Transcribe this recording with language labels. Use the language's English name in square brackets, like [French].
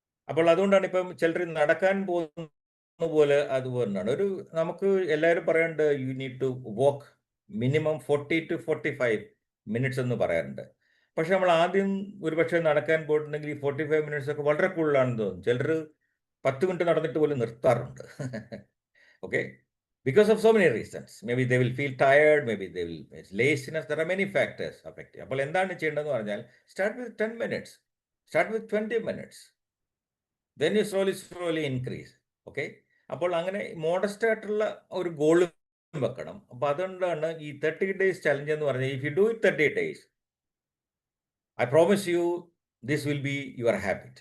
[Malayalam] അപ്പോൾ അതുകൊണ്ടാണ് ഇപ്പം ചിലർ നടക്കാൻ പോകുന്ന പോലെ അതുപോലെയാണ്. നമുക്ക് എല്ലാവരും പറയാറുണ്ട്, [English] you need to walk minimum 40 to 45 minutes [Malayalam] എന്ന് പറയാറുണ്ട്. പക്ഷെ നമ്മൾ ആദ്യം ഒരുപക്ഷെ നടക്കാൻ പോയിട്ടുണ്ടെങ്കിൽ ഈ 45 minutes ഒക്കെ വളരെ കൂടുതലാണെന്ന് തോന്നും. ചിലർ 10 minute നടന്നിട്ട് പോലും നിർത്താറുണ്ട്. [English] Okay, because of so many reasons. Maybe they will feel tired, maybe they will face laziness. There are many factors affecting. [Malayalam] അപ്പോൾ എന്താണ് ചെയ്യേണ്ടതെന്ന് പറഞ്ഞാൽ, [English] start with 10 minutes, start with 20 minutes, then you slowly increase. [Malayalam] Okay, അപ്പോൾ അങ്ങനെ modest ആയിട്ടുള്ള ഒരു goal വെക്കണം. അപ്പോൾ അതുകൊണ്ടാണ് ഈ 30 days ചലഞ്ച് എന്ന് പറഞ്ഞാൽ, [English] If you do it 30 days, I promise you this will be your habit.